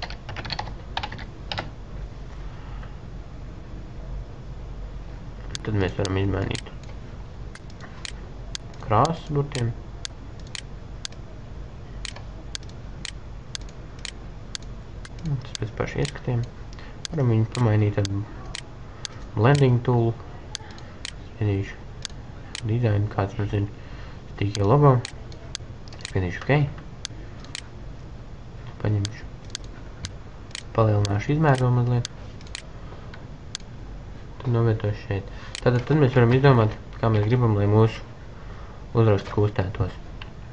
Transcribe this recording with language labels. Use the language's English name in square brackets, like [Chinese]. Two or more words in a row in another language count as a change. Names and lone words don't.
[Latvian] Tad mēs varam izmainīt krāsas burtiem. Tas pēc paši ieskatiem. Varam viņu pamainīt ar [English] blending tool. [Latvian] Spiedīšu design, kāds mums ir Sticky logo. Spiedīšu OK. Paņemšu. Palielināšu izmēru mazliet. Tad novietošu šeit. Tad mēs varam izdomāt, kā mēs gribam, lai mūsu uzraksts kustētos.